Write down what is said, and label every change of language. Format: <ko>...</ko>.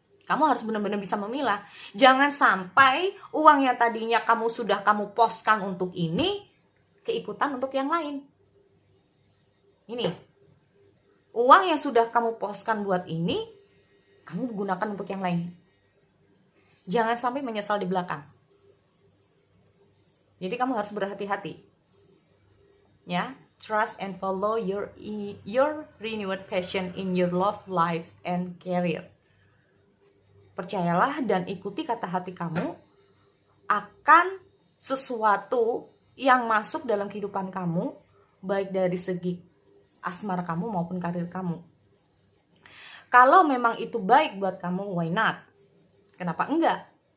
<id>Kamu harus benar-benar bisa memilah. Jangan sampai uang yang tadinya sudah kamu poskan untuk ini, keikutan untuk yang lain. Ini. Uang yang sudah kamu poskan buat ini, kamu gunakan untuk yang lain. Jangan sampai menyesal di belakang. Jadi kamu harus berhati-hati.</id> <en>Ya, trust and follow your renewed passion in your love life and career.</en> <id>Percayalah dan ikuti kata hati kamu akan sesuatu yang masuk dalam kehidupan kamu, baik dari segi asmara kamu maupun karir kamu. Kalau memang itu baik buat kamu,</id> <en>why not?</en> <id>Kenapa enggak?</id>